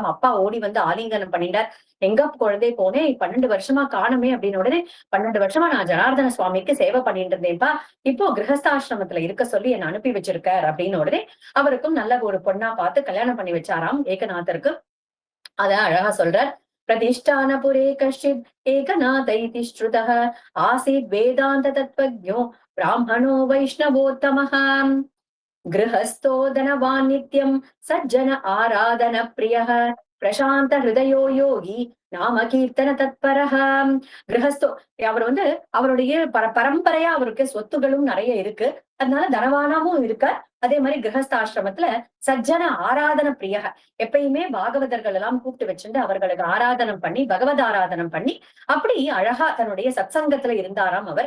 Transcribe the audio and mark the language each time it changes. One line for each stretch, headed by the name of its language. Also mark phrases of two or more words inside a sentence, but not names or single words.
Tamil: அப்பா ஓடி வந்து ஆலிங்கனம் பண்ணிட்டார். எங்க குழந்தை போனேன், 12 வருஷமா காணுமே அப்படின்னு உடனே, 12 வருஷமா நான் ஜனார்தன சுவாமிக்கு சேவை பண்ணிட்டு இருந்தேன்ப்பா, இப்போ கிரகஸ்தாசிரமத்துல இருக்க சொல்லி என்ன அனுப்பி வச்சிருக்கார் அப்படின்னு உடனே அவருக்கும் நல்ல ஒரு பொண்ணா பார்த்து கல்யாணம் பண்ணி வச்சாராம் ஏகநாதருக்கு. அத அழகா சொல்றார்,
Sanskrit: प्रतिष्ठानपुरे कश्चित् एकनाथ इति श्रुतः आसीत् वेदान्त तत्त्वज्ञो ब्राह्मणो वैष्णवोत्तमः, गृहस्थो धनवान् नित्यं सज्जन आराधन प्रियः प्रशान्त हृदयो योगी नाम कीर्तन तत्परः.
Tamil: கிரகஸ்தோ, அவர் வந்து அவருடைய பரம்பரையா அவருக்கு சொத்துகளும் நிறைய இருக்கு, அதனால தனவானாவும் இருக்கார். அதே மாதிரி கிரகஸ்தாசிரமத்துல
Sanskrit: सज्जन आराधन प्रियः,
Tamil: எப்பயுமே பாகவதர்கள் எல்லாம் கூப்பிட்டு வச்சுட்டு அவர்களுக்கு ஆராதனம் பண்ணி, பகவத் ஆராதனம் பண்ணி அப்படி அழகா தன்னுடைய சத்சங்கத்துல இருந்தாராம் அவர்.